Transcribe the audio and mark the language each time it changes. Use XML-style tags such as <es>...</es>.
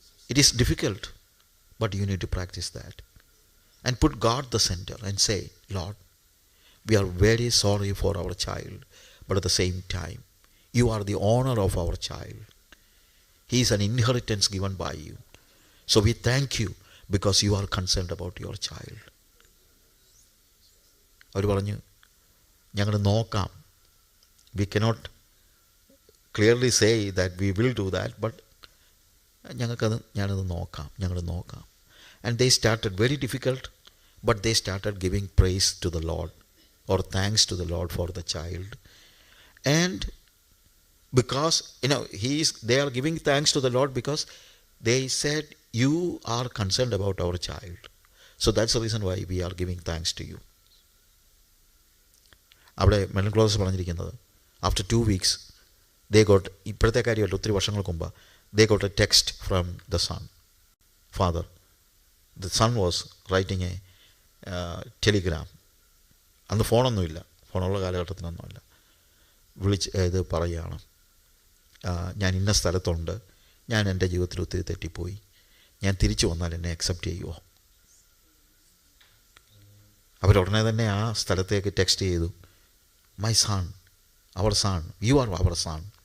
<en>It is difficult but you need to practise that and put God the centre and say, Lord, we are very sorry for our child, but at the same time you are the owner of our child. He is an inheritance given by you. So we thank you because you are concerned about your child.</en> <ml>അവർ പറഞ്ഞു, ഞങ്ങൾ നോക്കാം.</ml> <en>We cannot clearly say that we will do that, but</en> <ml>ഞാനത് നോക്കാം.</ml> <en>And they started very difficult, but they started giving praise to the Lord or thanks to the Lord for the child. And because they are giving thanks to the Lord because they said, you are concerned about our child, so that's the reason why we are giving thanks to you.</en> <ml>അവിടെ Merlin ക്രോതേഴ്സ് പറഞ്ഞിരിക്കുന്നത്,</ml> <en>after 2 weeks they got,</en> <ml>ഇപ്പോഴത്തെ കാര്യമല്ല, ഒത്തിരി വർഷങ്ങൾക്ക് മുമ്പ്,</ml> <en>they got a text from the son. Father, the son was writing a telegram</en> <ml>അന്ന് ഫോണൊന്നുമില്ല, ഫോണുള്ള കാലഘട്ടത്തിനൊന്നുമല്ല. ഇത് പറയുകയാണ്, ഞാൻ ഇന്ന സ്ഥലത്തുണ്ട്, ഞാൻ എൻ്റെ ജീവിതത്തിൽ ഒത്തിരി തെറ്റിപ്പോയി, ഞാൻ തിരിച്ചു വന്നാൽ എന്നെ അക്സെപ്റ്റ് ചെയ്യുമോ? അവരുടനെ തന്നെ ആ സ്ഥലത്തേക്ക് ടെക്സ്റ്റ് ചെയ്തു,</ml> <en>My son, our son, you are our son.</en>